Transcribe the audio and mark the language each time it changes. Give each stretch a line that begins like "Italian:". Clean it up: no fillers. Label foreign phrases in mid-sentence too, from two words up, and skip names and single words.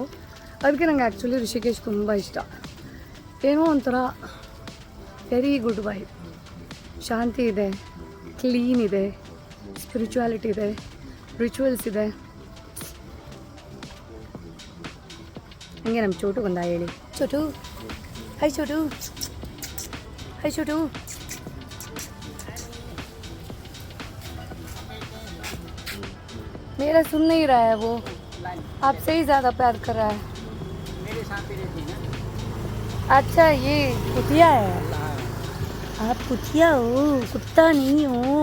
Kannada: ಅದಕ್ಕೆ ನಂಗೆ ಆ್ಯಕ್ಚುಲಿ ರಿಷಿಕೇಶ್ ತುಂಬ ಇಷ್ಟ. ಏನೋ ಒಂಥರ
English: very good vibe,
Kannada: ಶಾಂತಿ ಇದೆ, ಕ್ಲೀನ್ ಇದೆ, ಸ್ಪಿರಿಚುವಾಲಿಟಿ ಇದೆ, ರಿಚುವಲ್ಸ್ ಇದೆ. ಹಂಗೆ ನಮ್ಮ ಚೋಟು ಬಂದ ಹೇಳಿ, ಚೋಟು ಹೈ ಚೋಟು, ಹೈ ಚೋಟು.
Hindi: मेरा सुन नहीं रहा है वो, आपसे ही ज़्यादा प्यार कर रहा है. मेरे साथ ही रहती है ना. अच्छा ये कुतिया है, आप कुतिया हो, कुत्ता नहीं हो.